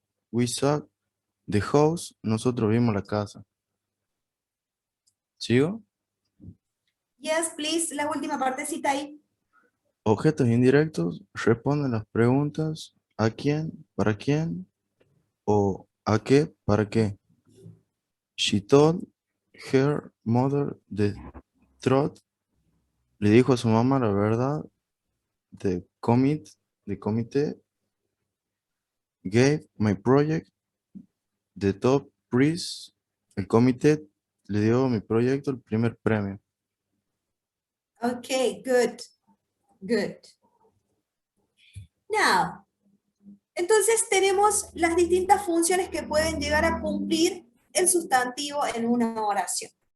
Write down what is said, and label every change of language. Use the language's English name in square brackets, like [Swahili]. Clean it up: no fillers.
[English] We saw the house. [Spanish] Nosotros vimos la casa. ¿Sigo? [English] Yes, please, [Spanish] la última partecita ahí. Objetos indirectos responden las preguntas ¿a quién? ¿Para quién? O ¿a qué? ¿Para qué? [English] She told her mother the truth. [Spanish] Le dijo a su mamá la verdad. [English] The committee gave my project the top prize. [Spanish] El comité le dio a mi proyecto el primer premio. [English] Okay, good. Good. [Spanish] Now, entonces tenemos las distintas funciones que pueden llegar a cumplir el sustantivo en una oración.